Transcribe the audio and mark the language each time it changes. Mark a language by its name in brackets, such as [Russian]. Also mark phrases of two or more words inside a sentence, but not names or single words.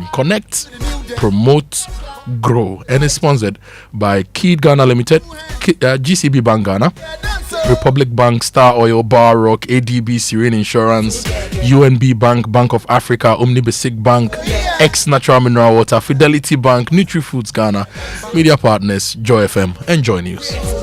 [English] Connect, promote, grow, and is sponsored by Kid Ghana Limited, GCB Bank Ghana, Republic Bank, Star Oil, Bar Rock, ADB, Serene Insurance, UNB Bank, Bank of Africa, Omnibasic Bank, X Natural Mineral Water, Fidelity Bank, NutriFoods Ghana, media partners, Joy FM, and Joy News.